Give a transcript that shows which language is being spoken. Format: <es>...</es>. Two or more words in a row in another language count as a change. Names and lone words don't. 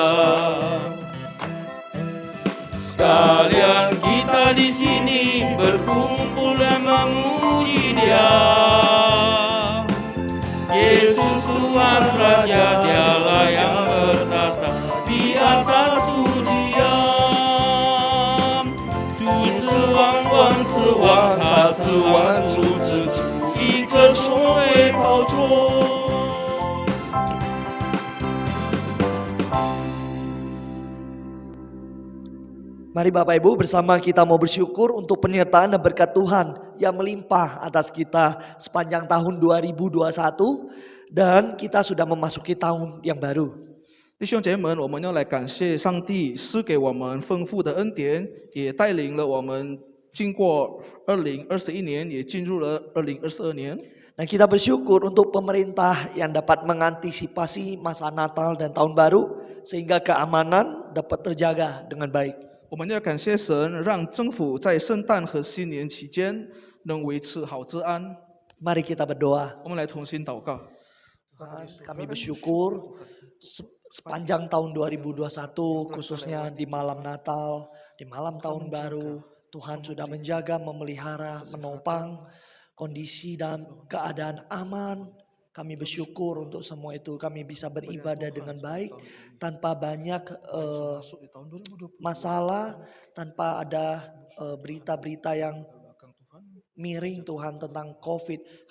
<id>Sekalian kita di sini berkumpul dan memuji Dia. Yesus Tuhan Raja, Dialah yang bertata di atas ujian。</id> <zh>主是万王之王，他是万主之主，一个双为宝座。</zh> <id>Mari Bapak Ibu bersama kita mau bersyukur untuk penyertaan dan berkat Tuhan yang melimpah atas kita sepanjang tahun 2021 dan kita sudah memasuki tahun yang baru.</id> <zh>弟兄姐妹们，我们要来感谢上帝赐给我们丰富的恩典，也带领了我们经过2021年，也进入了2022年。</zh> <id>Dan kita bersyukur untuk pemerintah yang dapat mengantisipasi masa Natal dan Tahun Baru sehingga keamanan dapat terjaga dengan baik.</id> <zh>我们要感谢神，让政府在圣诞和新年期间能维持好治安。</zh> <id>Mari kita berdoa.</id> <zh>我们来同心祷告。</zh> <id>Tuhan, kami bersyukur sepanjang tahun 2021 khususnya di malam Natal, di malam Tahun Baru, Tuhan sudah menjaga, memelihara, menopang kondisi dan keadaan aman. Kami bersyukur untuk semua itu. Kami bisa beribadah dengan baik tanpa banyak masalah, tanpa ada berita-berita yang miring Tuhan tentang COVID.</id>